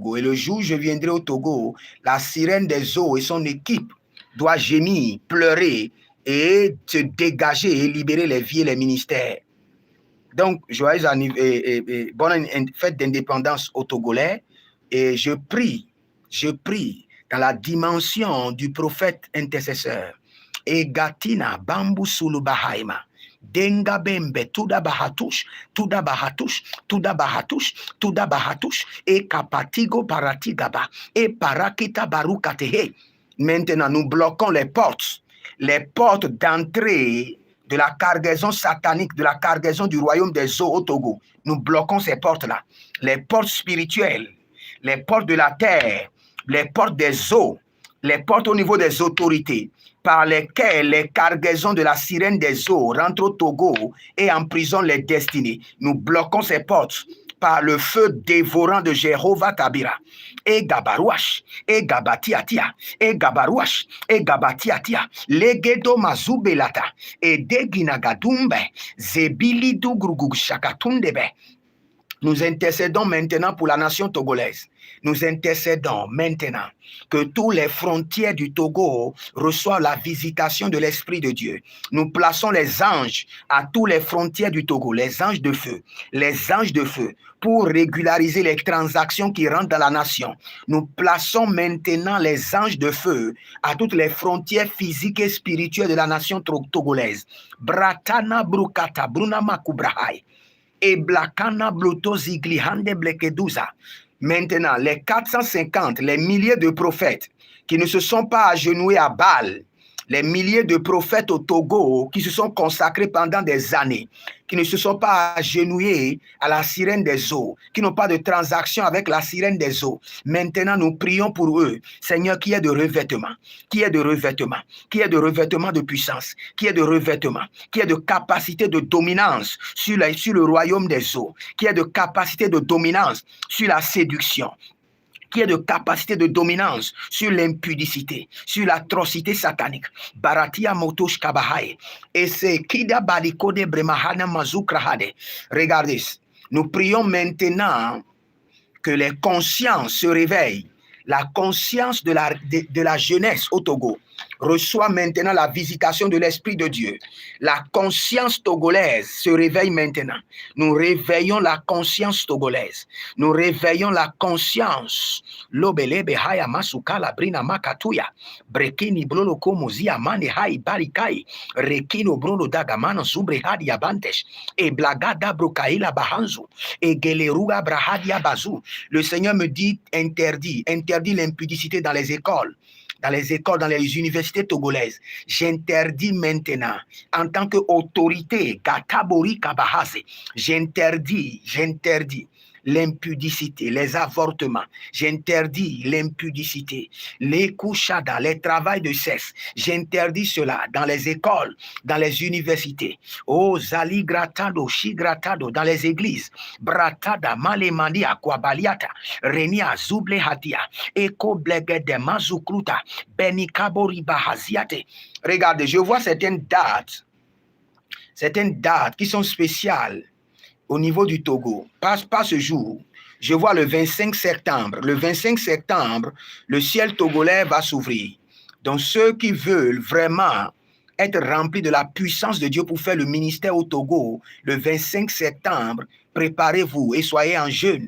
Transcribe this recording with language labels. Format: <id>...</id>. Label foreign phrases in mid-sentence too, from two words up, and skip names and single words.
<fr>Et le jour où je viendrai au Togo, la sirène des eaux et son équipe doit gémir, pleurer et se dégager et libérer les vies et les ministères. Donc, joyeux bonne fête d'indépendance aux Togolais. Et je prie dans la dimension du prophète intercesseur. Et Gatina Bambu Sulu Bahaima. Denga Bembe, Tuda Bahatush, Tuda Bahatush, Tuda Bahatush, Tuda Bahatush, et Kapatigo Paratigaba, et Parakita Barukatehe. Maintenant, nous bloquons les portes d'entrée de la cargaison satanique, de la cargaison du royaume des eaux au Togo. Nous bloquons ces portes-là. Les portes spirituelles, les portes de la terre, les portes des eaux, les portes au niveau des autorités, par lesquelles les cargaisons de la sirène des eaux rentrent au Togo et emprisonnent les destinées. Nous bloquons ces portes par le feu dévorant de Jéhovah Tabira. Et Gabarouach, et Gabatiatia, et Gabarouach, et Gabatiatia, Legedo Mazubelata, et Deginagadumbe, Zebilidu Grugushakatundebe. Nous intercédons maintenant pour la nation togolaise. Nous intercédons maintenant que toutes les frontières du Togo reçoivent la visitation de l'Esprit de Dieu. Nous plaçons les anges à toutes les frontières du Togo, les anges de feu, pour régulariser les transactions qui rentrent dans la nation. Nous plaçons maintenant les anges de feu à toutes les frontières physiques et spirituelles de la nation togolaise. Bratana Brukata, Brunama Kubrahai. Et Blakana Bluto Ziglihande Blekeduza. Maintenant, les 450, les milliers de prophètes qui ne se sont pas agenouillés à Baal, les milliers de prophètes au Togo qui se sont consacrés pendant des années, qui ne se sont pas agenouillés à la sirène des eaux, qui n'ont pas de transaction avec la sirène des eaux. Maintenant, nous prions pour eux. Seigneur, qui est de revêtement, qui est de revêtement, qui est de revêtement de puissance, qui est de revêtement, qui est de capacité de dominance sur le royaume des eaux, qui est de capacité de dominance sur la séduction, qui est de capacité de dominance sur l'impudicité, sur l'atrocité satanique. Baratia motosh kabahai. Et c'est Kida Balikode Bremahana Mazukrahade. Regardez, nous prions maintenant que les consciences se réveillent. La conscience de la jeunesse au Togo reçoit maintenant la visitation de l'Esprit de Dieu. La conscience togolaise se réveille maintenant. Nous réveillons la conscience togolaise. Nous réveillons la conscience. Lobelebe haya masuka la brina makatuya. Brekini brolo komozi amane hai barikai. Rekino brolo dagamana zubre hadi abantes. E blagada brokaila bahanzu. E geleruga brahadia bazu. Le Seigneur me dit interdit l'impudicité dans les écoles, dans les universités togolaises. J'interdis maintenant, en tant qu'autorité, Gatabori Kabahase, j'interdis l'impudicité, les avortements. J'interdis l'impudicité, les couchada, les travails de sexe. J'interdis cela dans les écoles, dans les universités. Oh, Zali Gratado, Shigratado, dans les églises. Bratada, Malemania, Kwabaliata, Renia, Zuble Hatia, Eko Blegede, Mazukruta, Benikabori Bahaziate. Regardez, je vois certaines dates qui sont spéciales au niveau du Togo. Pas ce jour. Je vois le 25 septembre. Le 25 septembre, le ciel togolais va s'ouvrir. Donc, ceux qui veulent vraiment être remplis de la puissance de Dieu pour faire le ministère au Togo, le 25 septembre, préparez-vous et soyez en jeûne.</fr>